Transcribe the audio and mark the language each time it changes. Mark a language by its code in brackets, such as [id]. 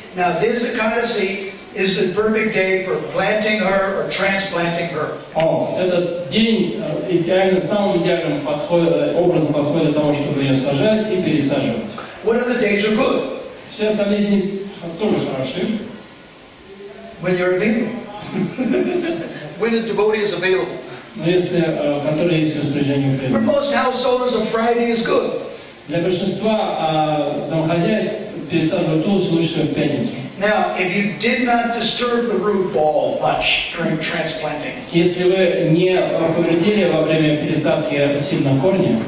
[en] Now this Ekadasi is the perfect day for planting her or transplanting her. [ru] Этот день идеально, самым идеальным образом подходит для того, чтобы ее сажать и пересаживать. [en] What other days are good? [ru] Все остальные дни тоже хороши. [en] When you're available. When a devotee is available. [ru] Но если, которые есть в распоряжении [en] For most householders, a Friday is good. [ru] Для большинства домохозяев пересаживать Тулси лучше всего в пятницу. [en] Now, if you did not disturb the root ball much during transplanting, [ru] если вы не повредили во время пересадки сильно корни,